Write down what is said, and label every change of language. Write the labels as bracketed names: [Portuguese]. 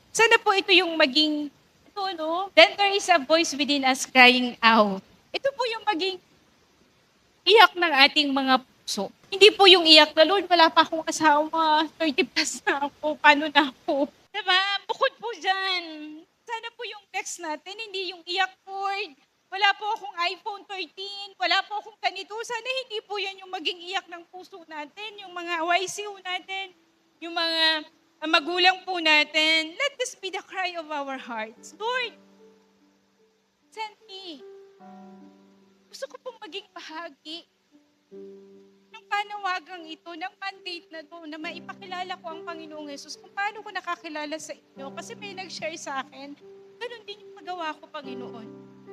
[Filipino] Sana po ito yung maging, [English] then there is a voice within us crying out. [Filipino] Ito po yung maging iyak ng ating mga puso. Hindi po yung iyak na, Lord, wala pa akong asawa, 30 plus na ako, paano na ako? Diba? Bukod po dyan. Sana po yung text natin, hindi yung iyak, Lord. Wala po akong iPhone 13, wala po akong ganito. Sana hindi po yan yung maging iyak ng puso natin, yung mga YCU natin, yung mga magulang po natin. [English] Let this be the cry of our hearts. Lord, send me. [Filipino] Gusto ko pong maging bahagi ng panawagang ito, ng mandate na to, na maipakilala ko ang Panginoong Yesus kung paano ko nakakilala sa inyo. Kasi may nag-share sa akin, ganun din yung magawa ko, Panginoon.